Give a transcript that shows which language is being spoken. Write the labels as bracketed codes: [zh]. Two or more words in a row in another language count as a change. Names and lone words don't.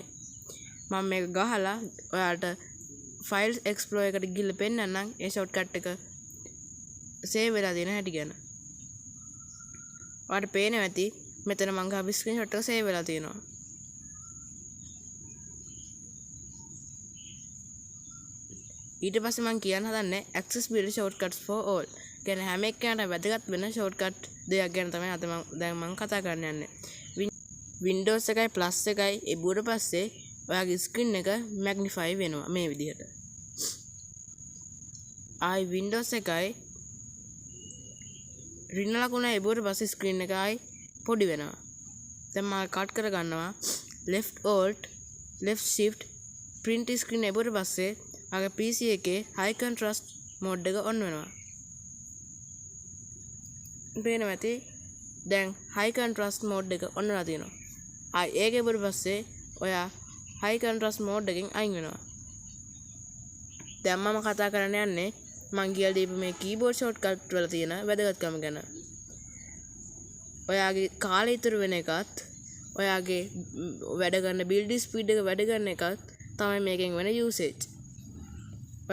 [si] මම මේක ගහලා ඔයාලට [en] files explorer [si] එකට ගිහලා පෙන්නන්නම් ඒ shortcut එක save වෙලා තියෙන හැටි ගැන. ඔයාලට පේනවා ඇති මෙතන මම ගහපු screenshot එක save වෙලා තියෙනවා. ඊට පස්සේ මම කියන්න හදන්නේ [en] accessibility shortcuts for all. [si] කියන්නේ හැම එක්කෙනාට වැදගත් වෙන shortcut දෙයක් ගැන තමයි අද මම කතා කරන්න යන්නේ. Windows එකයි plus එකයි එබුවට පස්සේ ඔයාගේ screen එක magnify වෙනවා මේ විදිහට. ආයි Windows එකයි රින ලකුණ එබුවට පස්සේ screen එක ආයි පොඩි වෙනවා. දැන් මම cut කර ගන්නවා [en] left alt left shift print screen [si] එබුවට පස්සේ ආගේ PC එකේ [en] high contrast mode [si] එක on වෙනවා. පේනවා ඇති දැන් [en] high contrast mode [si] එක on වෙලා තියෙනවා. ආයි ඒක ඉවර පස්සේ ඔයා [en] high contrast mode [si] එකෙන් අයින් වෙනවා. දැන් මම කතා කරන්න යන්නේ මං කියලා දීපු මේ [en] keyboard shortcut [si] වල තියෙන වැදගත්කම ගැන. ඔයාගේ කාලය ඉතුරු වෙන එකත් ඔයාගේ වැඩ කරන [en] build speed [si] එක වැඩ කරන එකත් තමයි මේකෙන් වෙන usage.